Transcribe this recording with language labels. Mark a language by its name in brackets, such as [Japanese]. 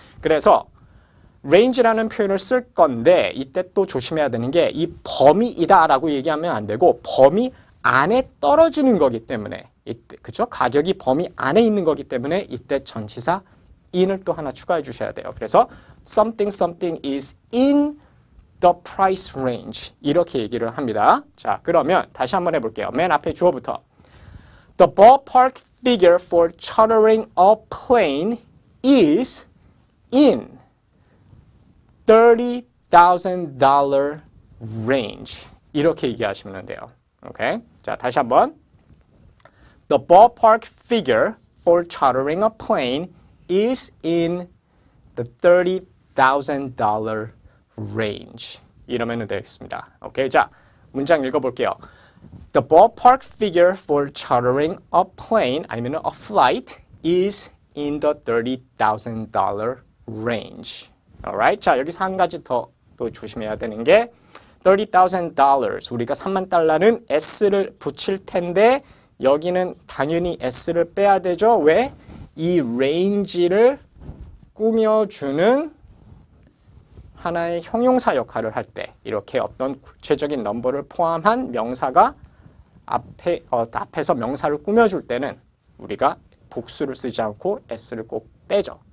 [Korean] 그래서 range라는 표현을 쓸 건데 이때 또 조심해야 되는 게 이 범위이다라고 얘기하면 안 되고 범위 안에 떨어지는 거기 때문에 이때 그죠? 가격이 범위 안에 있는 거기 때문에 이때 전치사 in을 또 하나 추가해 주셔야 돼요. 그래서 [English] something something is in the price range [Korean] 이렇게 얘기를 합니다. 자, 그러면 다시 한번 해볼게요. 맨 앞에 주어부터 [English] The ballpark figure for chartering a plane is in $30,000 range [Korean] 이렇게 얘기하시면 돼요. 오케이? 자, 다시 한번 [English] The ballpark figure for chartering a plane is in the $30,000 range. [Korean] 이러면 되겠습니다. 오케이, 자, 문장 읽어볼게요. [English] The ballpark figure for chartering a plane [Korean] 아니면 [English] a flight is in the $30,000 range. [Korean] Alright, 자, 여기서 한 가지 더 또 조심해야 되는 게 $30,000 우리가 3만 달러는 s를 붙일 텐데 여기는 당연히 s를 빼야 되죠. 왜? 이 range를 꾸며주는 하나의 형용사 역할을 할 때 이렇게 어떤 구체적인 넘버를 포함한 명사가 앞에서 명사를 꾸며줄 때는 우리가 복수를 쓰지 않고 s를 꼭 빼죠.